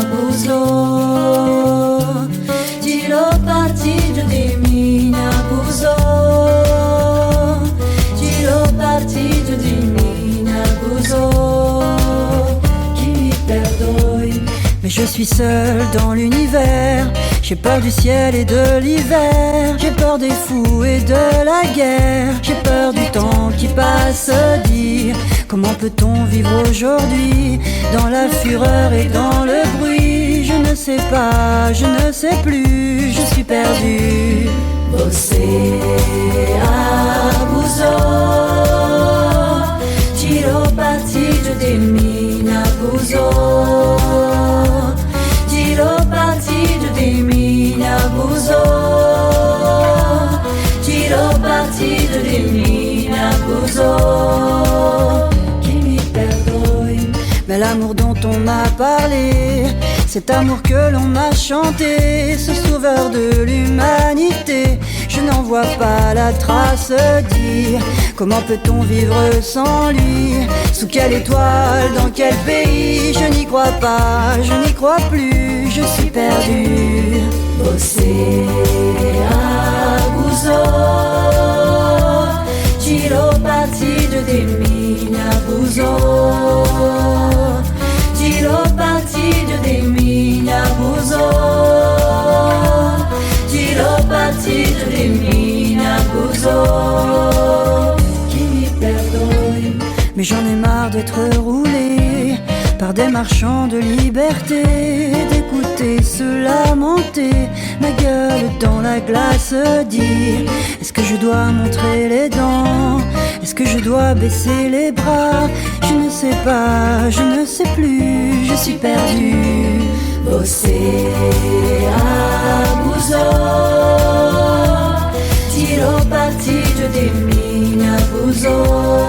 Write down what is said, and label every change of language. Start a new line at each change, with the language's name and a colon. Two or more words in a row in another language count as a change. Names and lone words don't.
Portuguese: abusou, tirou partido de mim, abusou, tirou partido de mim, abusou. Qui me perdoe.
French: mais je suis seul dans l'univers. J'ai peur du ciel et de l'hiver. J'ai peur des fous et de la guerre. J'ai peur du temps qui passe. Dire comment peut-on vivre aujourd'hui dans la fureur et dans le bruit. Je ne sais pas, je ne sais plus, je suis perdu.
Portuguese: Você abusou, tirou partido de mim, abusou, tirou partido de mim, abusou, tirou partido de mim, abusou. Qui me perdoe.
French: Mais l'amour dont on m'a parlé, cet amour que l'on m'a chanté, ce sauveur de l'humanité, je n'en vois pas la trace. Dire comment peut-on vivre sans lui? Sous quelle étoile, dans quel pays? Je n'y crois pas, je n'y crois plus, je suis perdu.
Portuguese: Você abusou, tirou partido de mim, abusou, tirou partido de mim, abusou, tirou partido de mim, abusou. Qui me perdoe.
French: Mais j'en ai marre d'être roulé par des marchands de liberté, d'écouter se lamenter, ma gueule dans la glace. Dire est-ce que je dois montrer les dents? Est-ce que je dois baisser les bras? Je ne sais pas, je ne sais plus, je suis perdu.
Portuguese: Você abusou, tirou partido de mim, abusou,